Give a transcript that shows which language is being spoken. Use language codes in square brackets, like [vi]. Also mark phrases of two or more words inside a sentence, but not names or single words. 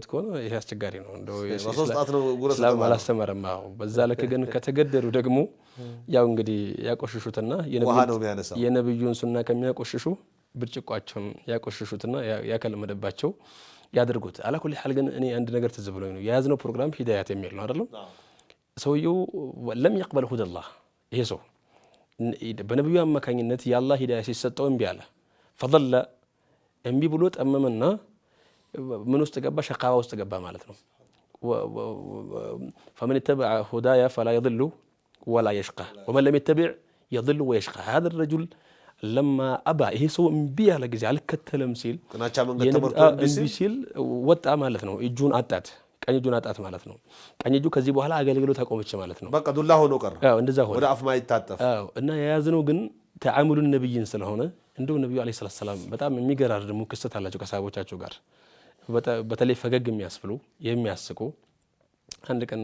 [am] ከሆነ ይሄ አስቸጋሪ ነው። እንደው እስላም አላስተማረም። በዛ ልክ ግን ከተገደዱ ደግሞ ያው እንግዲህ ያቆሽሹትና የነብዩን ሱና ከሚያቆሽሹ ብርጭቋቸውን ያቆሽሹትና ያከለመደባቸው ያድርጉት። [ar] على كل حال [am] ግን እኔ አንድ ነገር ትዝ ብሎኝ ነው የያዝነው ፕሮግራም ሂዳያት የሚል ነው አይደለም። ሰውየው [ar] لم يقبل هدى الله [am] ይሄ ሰው በነብዩ አማካኝነት የአላህ ሂዳያ ሲሰጠው እምቢ አለ። فضل እምቢ ብሎ ጠመመና ምን ውስጥ ገባ? ሸቃባ ውስጥ ገባ ማለት ነው። [ar] فمن اتبع هدايا فلا يضل ولا يشقى ومن لم يتبع يضل ويشقى. هذا الرجل لما أبى [am] ይሄ ሰው እምቢ ያለ ጊዜ አልከተለም ሲል እምቢ ሲል ወጣ ማለት ነው። እጁን አጣት፣ ቀኝ እጁን አጣት ማለት ነው። ቀኝ እጁ ከዚህ በኋላ አገልግሎት አቆመች ማለት ነው። በቃ ዱላ ሆኖ ቀረ። እንደዛ ሆነ። ወደ አፍ ማይታጠፍ እና የያዝነው ግን ተዓሙሉ ነብይን ስለሆነ እንደው ነብዩ [ar] عليه السلام [am] በጣም የሚገራርሙ ክስተት አላቸው ከሳቦቻቸው ጋር በተለይ ፈገግ የሚያስብሉ የሚያስቁ። አንድ ቀን